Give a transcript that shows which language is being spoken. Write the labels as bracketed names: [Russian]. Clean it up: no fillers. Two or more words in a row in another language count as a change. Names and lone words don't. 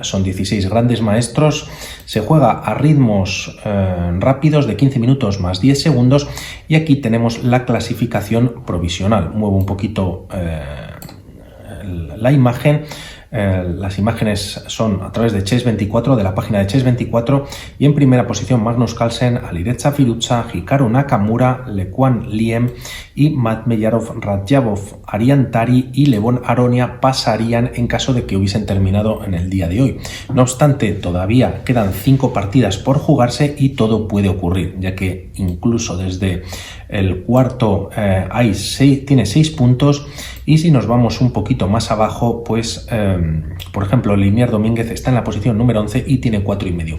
[Spanish] Son 16 grandes maestros, se juega a ritmos rápidos de 15 minutos más 10 segundos y aquí tenemos la clasificación provisional. Muevo un poquito la imagen. Las imágenes son a través de Chess24, de la página de Chess24, y en primera posición Magnus Carlsen, Alireza Firouzja, Hikaru Nakamura, Lequan Liem y Matveyarov Radjabov, Arian Tari y Levon Aronia pasarían en caso de que hubiesen terminado en el día de hoy. No obstante, todavía quedan 5 partidas por jugarse y todo puede ocurrir, ya que incluso desde el cuarto tiene 6 puntos, y si nos vamos un poquito más abajo, pues por ejemplo Linier Domínguez está en la posición número 11 y tiene 4,5.